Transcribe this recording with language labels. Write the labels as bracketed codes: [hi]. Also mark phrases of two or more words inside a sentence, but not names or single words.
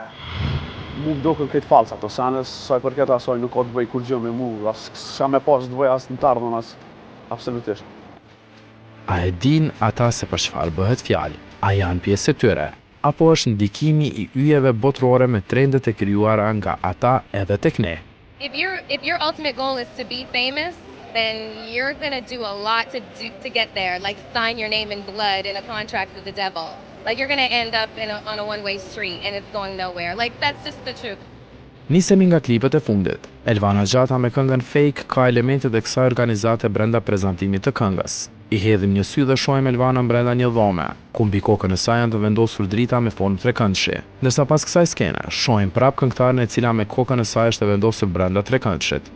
[sq] Mu më duken këtë falsa ato senes, sa i përket asaj nuk ka të bëj kur gjë me mu, as s'ka me pas të bëj as në të ardhmen as absolutisht. A e din ata se për çfarë bëhet fjalë? A janë pjesë e tyre? Apo është ndikimi i yjeve botërore me trendet e krijuara nga ata edhe tek ne? [en] If your ultimate goal is to be famous, then you're gonna do a lot to get there. Like sign your name in blood in a contract with the devil. Like you're gonna end up on a one-way street and it's going nowhere. Like that's just the truth. [sq] Nisemi nga klipet e fundit. Elvana Gjata me këngën Fake ka elementet e kësaj organizate brenda prezantimit të këngës. I hedhim një sy dhe shohim Elvanën brenda një dhome, ku mbi kokën e saj janë të vendosur drita me formë trekëndshi. Ndërsa pas kësaj skene, shohim prap këngëtaren e cila me kokën e saj është e vendosur brenda trekëndshit.